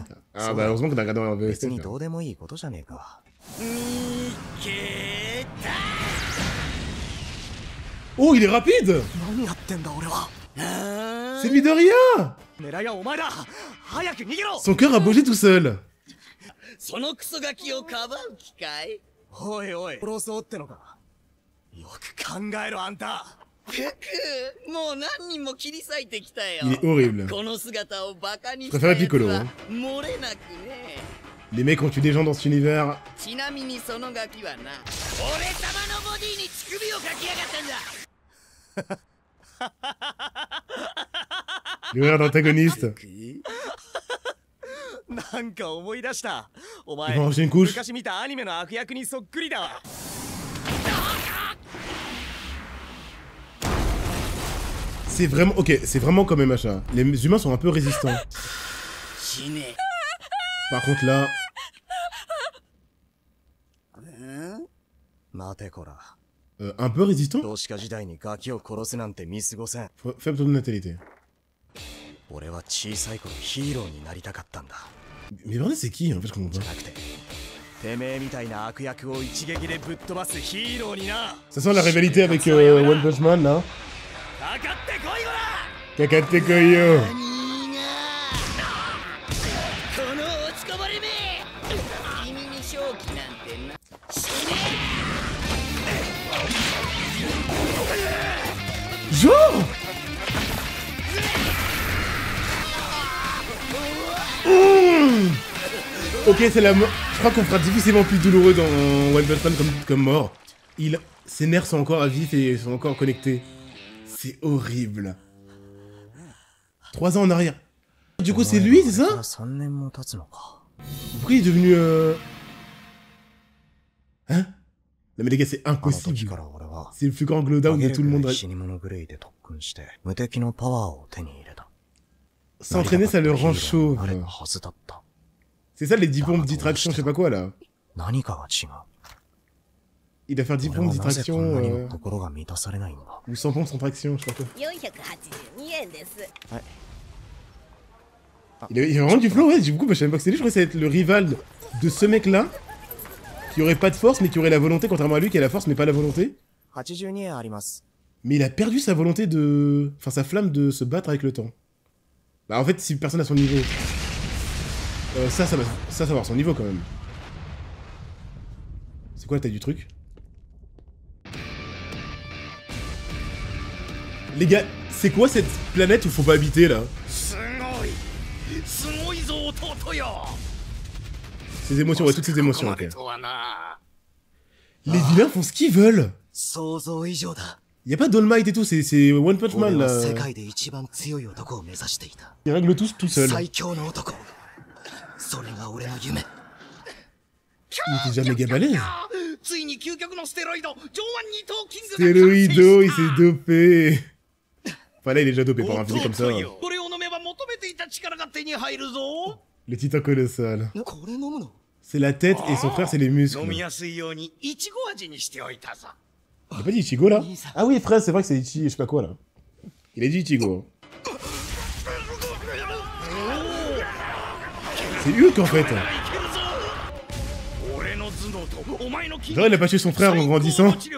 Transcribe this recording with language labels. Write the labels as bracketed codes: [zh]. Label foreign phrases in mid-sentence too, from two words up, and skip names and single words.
[fr] Ah bah heureusement qu'on a regardé en VST. Oh, il est rapide. C'est Midoriya. Son cœur a bougé tout seul. [ja] そのクソガキをかばう気かい？おいおい、殺そうってのか。よく考えろあんた。くく、もう何人も切り裂いてきたよ。 [fr] Il est horrible. [ja] この姿をバカに [fr] Je [ja] した [fr] préfère [ja] やつ [fr] Piccolo, [ja] は [fr] hein. [ja] 漏れなくね。 [fr] Les mecs ont tué des gens dans cet univers. [ja] ちなみにそのガキはな、俺様のボディに乳首をかきやがったんだ。 [fr] Le rire d'antagoniste. [ja] なんか思い出した。お [fr] Ils [ja] 前 [fr] vont ranger une couche. [ja] 昔見たアニメの悪役にそっくりだわ。 [fr] C'est vraiment... Ok, c'est vraiment comme MHA. Les humains sont un peu résistants. [ja] 死ね。 [fr] Par contre là... [ja] 待てこら。 [fr] un peu résistant? [ja] 同志家時代にガキを殺すなんて見過ごせん。 [fr] Faible taux de natalité. [ja] 俺は小さい頃ヒーローになりたかったんだ。 [fr] Mais bordel, c'est qui en fait, je comprends [ja] じゃ [fr] pas. [ja] なくて、てめえみたいな悪役を一撃でぶっ飛ばすヒーローにな。 [fr] Ça sent la rivalité avec One Punch Man là. [ja] かかってこいこら。かかってこいよ. 何がこの落ちこぼれめ、君に勝機なんてな。死ね。 [fr] Genre Ok, c'est la mort. Je crois qu'on fera difficilement plus douloureux dans One Punch Man comme mort. Ses nerfs sont encore à vif et sont encore connectés. C'est horrible. 3 ans en arrière. Du coup, c'est lui, c'est ça? [ja] 3 年も経つのか。 [fr] Pourquoi il est devenu Hein? Non mais les gars, c'est [ja] あの時 [fr] impossible. [ja] から俺は [fr] C'est le plus grand glowdown de tout le monde. [ja] 死に物狂いで特訓して無敵のパワーを手に入れた。 [fr] S'entraîner, ça le rend chauve. [ja] あれはずだった。 [fr] C'est ça les 10 pompes d'attraction, je sais pas quoi là. [ja] 何かが違う。 [fr] Il doit faire 10 pompes [ja] 俺はなぜこんなにも [fr] d'attraction [ja] 心が満たされないんだ。 [fr] ou 100 pompes sans traction, je sais pas quoi. [ja] 482 円です。 [fr] Il a vraiment du flow, ouais, du coup, bah, je savais pas que c'était lui, je croyais que ça allait être le rival de ce mec-là, qui aurait pas de force, mais qui aurait la volonté, contrairement à lui, qui a la force, mais pas la volonté. [ja] 82 円あります。 [fr] Mais il a perdu sa volonté de... Enfin, sa flamme de se battre avec le temps. Bah, en fait, si personne à son niveau... ça va avoir son niveau, quand même. C'est quoi la taille du truc? Les gars, c'est quoi cette planète où faut pas habiter, là? Ces émotions, ouais, toutes ces émotions, ok. Les vilains font ce qu'ils veulent. [ja] 想像以上だ。 [fr] Y a pas d'All Might et tout, c'est One Punch [ja] 俺 [fr] Man [ja] は [fr] là. [ja] 世界で一番強い男を目指していた。 [fr] Ils règlent tous tout seul. [ja] 最強の男。それが俺の夢。 [fr] Il était déjà méga balèze. [ja] ついに究極のステロイド、上腕二頭キングが [fr] Stéroïdo, il s'est dopé. Enfin là, il est déjà dopé par un physique comme ça. [ja] これを飲めば求めていた力が手に入るぞ。 [fr] Le titan colossal. [ja] これ飲むの？ [fr] C'est la tête et son frère, c'est les muscles. [ja] 飲みやすいようにいちご味にしておいたぞ。 [fr] Il a pas dit Ichigo là? Ah oui, frère, c'est vrai que c'est Ichi, je sais pas quoi là. Il a dit Ichigo. C'est Hulk en fait. Genre, il a pas tué son frère en grandissant.